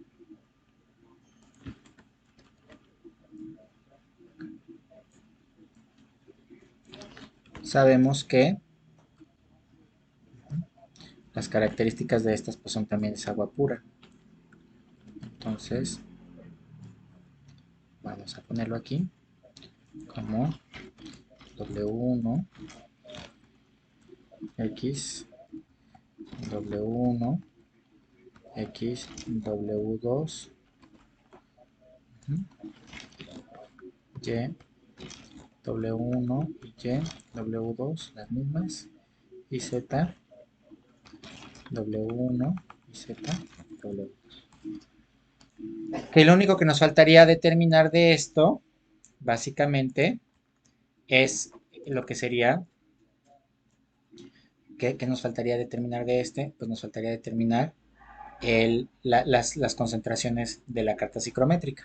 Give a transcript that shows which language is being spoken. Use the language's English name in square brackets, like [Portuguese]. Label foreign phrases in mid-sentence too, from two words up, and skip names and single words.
[Spanish] Sabemos que las características de estas pues son también es agua pura. Entonces, vamos a ponerlo aquí como W1 X W1 X W2 Y W1 y Y W2 las mismas y Z W1 y Z W2. Que lo único que nos faltaría determinar de esto básicamente es lo que sería que nos faltaría determinar de este, pues nos faltaría determinar las concentraciones de la carta psicométrica.